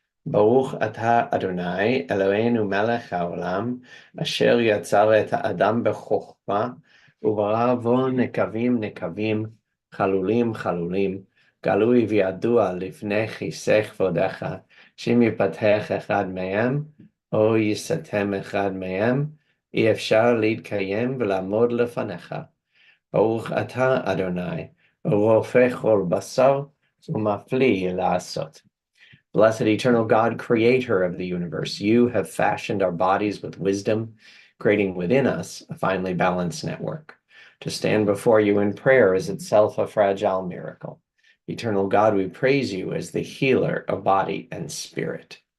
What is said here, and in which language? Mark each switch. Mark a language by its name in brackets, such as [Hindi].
[Hebrew] Baruch atah Adonai Eloheinu melech haolam asher yatzar et ha'adam b'chokhmah ubarah bo nekavim nekavim chalulim chalulim galui v'yadua lifnei chisei kvodecha שאם ייפתח אחד מהם או ייסתם אחד מהם אי אפשר להתקיים ולעמוד לפניך. ברוך אתה אדוני ורופא כל בשר ומפליא לעשות. [English] Blessed eternal God, creator of the universe, you have fashioned our bodies with wisdom, creating within us a finely balanced network. To stand before you in prayer is itself a fragile miracle. Eternal God, we praise you as the healer of body and spirit.